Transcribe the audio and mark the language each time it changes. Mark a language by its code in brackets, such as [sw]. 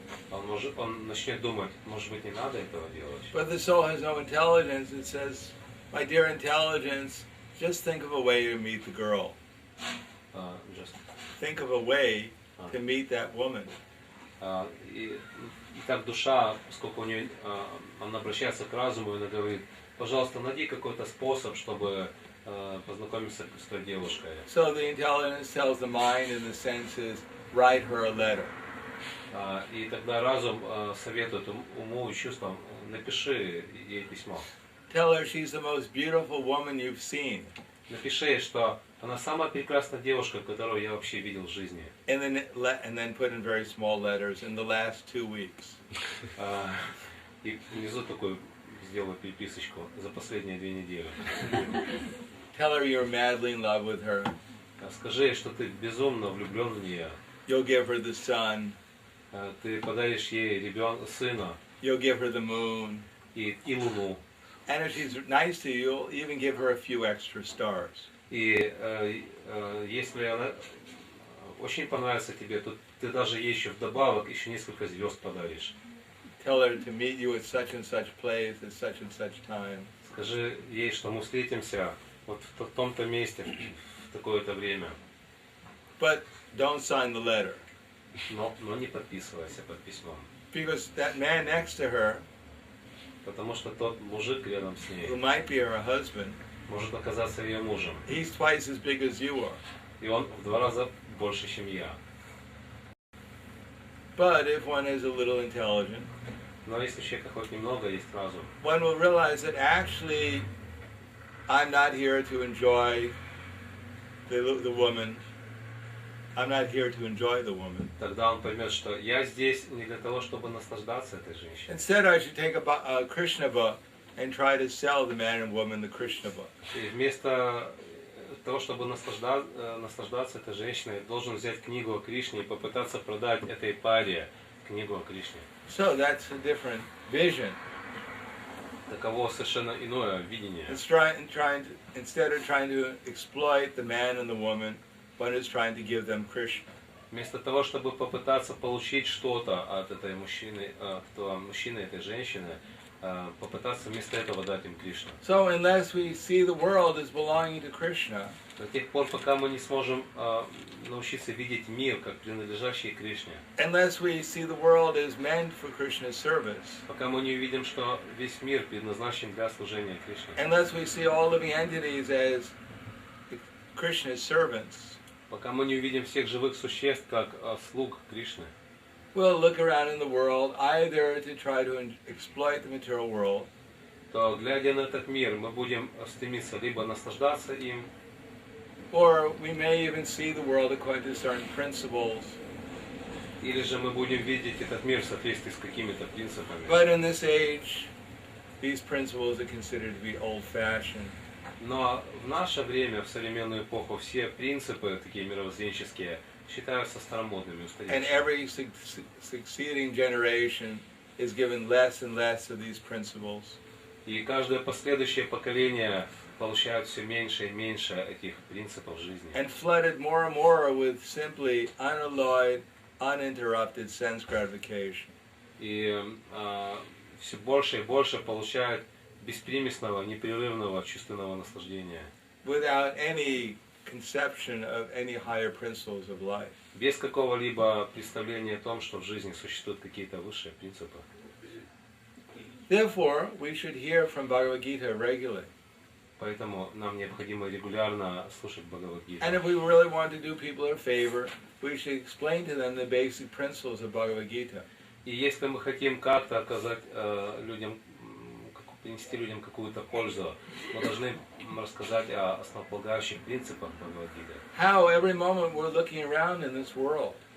[ru] он начнет думать, может быть, не надо этого делать. [en] But the soul has no intelligence. It says, my dear intelligence, just think of a way to meet the girl. Think of a way to meet that woman. [ru] И так душа, сколько у нее, она обращается к разуму, и она говорит, пожалуйста, найди какой-то способ, чтобы познакомиться с той девушкой. [en] So the intelligence tells the mind and the senses, write her a letter. [ru] И тогда разум советует уму и чувствам, напиши ей письмо. [en] Tell her she's the most beautiful woman you've seen. [ru] Напиши, что она самая прекрасная девушка, которую я вообще видел в жизни. [en] And then put in very small letters in the last 2 weeks. [ru] И внизу такую сделаю переписочку за последние 2 недели. [en] Tell her you're madly in love with her. [ru] Скажи ей, что ты безумно влюблен в нее. [en] You'll give her the sun. [ru] Ты подаришь ей сына. [en] You'll give her the moon. [ru] И луну. [en] And if she's nice to you, you'll even give her a few extra stars. [ru] И если она очень понравится тебе, то ты даже ей еще вдобавок еще несколько звезд подаришь. [en] Tell her to meet you at such and such place at such and such time. [ru] Скажи ей, что мы встретимся вот в том-то месте в такое-то время. [en] But don't sign the letter. [ru] Но не подписывайся под письмом. [en] Because that man next to her, [ru] Потому что тот мужик рядом с ней [en] who might be her husband, [ru] может оказаться ее мужем. [en] he's twice as big as you are. [ru] И он в 2 раза больше, чем я. [en] But if one is a little intelligent, [ru] Но если у человека хоть немного есть разум, [en] one will realize that actually I'm not here to enjoy the woman. I'm not here to enjoy the woman. [ru] тогда он поймет, что я здесь не для того, чтобы наслаждаться этой женщиной. [en] Instead, I should take a Krishna book and try to sell the man and woman the Krishna book. [ru] И вместо того, чтобы наслаждаться этой женщиной, должен взять книгу о Кришне и попытаться продать этой паре книгу о Кришне. [en] So that's a different vision. [ru] Таково совершенно иное видение. [en] Instead of trying to exploit the man and the woman, one is trying to give them Krishna. [ru] Вместо того, чтобы попытаться получить что-то от этого мужчины и этой женщины, попытаться вместо этого дать им Кришну. [en] So unless we see the world as belonging to Krishna, [ru] До тех пор, пока мы не сможем научиться видеть мир как принадлежащий Кришне, [en] unless we see the world as meant for Krishna's service, [ru] пока мы не увидим, что весь мир предназначен для служения Кришне, [en] unless we see all living entities as Krishna's servants, [ru] пока мы не увидим всех живых существ как слуг Кришны, [en] we'll look around in the world either to try to exploit the material world, [ru] то, глядя на этот мир, мы будем стремиться либо наслаждаться им, [en] or we may even see the world according to certain principles. [ru] или же мы будем видеть этот мир в соответствии с какими-то принципами. [en] But in this age, these principles are considered to be old-fashioned. [ru] Но в наше время, в современную эпоху, все принципы, такие мировоззренческие, считаются старомодными, [en] And [ru] устаревшими. [en] every succeeding generation is given less and less of these principles. [ru] И каждое последующее поколение получает все меньше и меньше этих принципов жизни. [en] And flooded more and more with simply unalloyed, uninterrupted sense gratification. [ru] И все больше и больше получают беспримесного, непрерывного чувственного наслаждения. [en] Without any conception of any higher principles of life. [ru] Без какого-либо представления о том, что в жизни существуют какие-то высшие принципы. [en] Therefore, we should hear from Bhagavad Gita regularly. [ru] Поэтому нам необходимо регулярно слушать Бхагавад-гиту. [en] And if we really want to do people a favor, we should explain to them the basic principles of Bhagavad Gita. [ru] И если мы хотим как-то оказать людям, принести людям какую-то пользу, мы должны рассказать о основополагающих принципах Бхагавад-гиты. [en] How every moment we're looking around in this world.